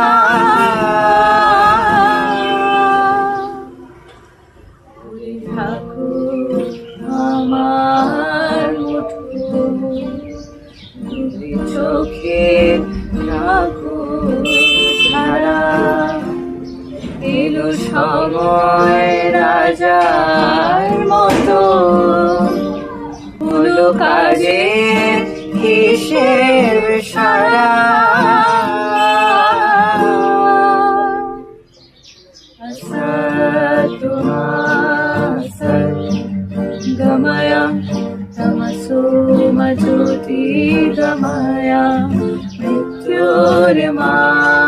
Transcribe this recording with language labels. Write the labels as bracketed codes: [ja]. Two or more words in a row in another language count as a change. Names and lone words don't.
[bn] ওরে ঠাকুর আমার মুঠো, দুটি চোখে রাখো ধারা। এলো সময় রাজার মতো, হলো কাজের হিসেব সারা। [sa] असतो मा सत् गमय, तमसो मा ज्योतिर्गमय, मृत्योर्मा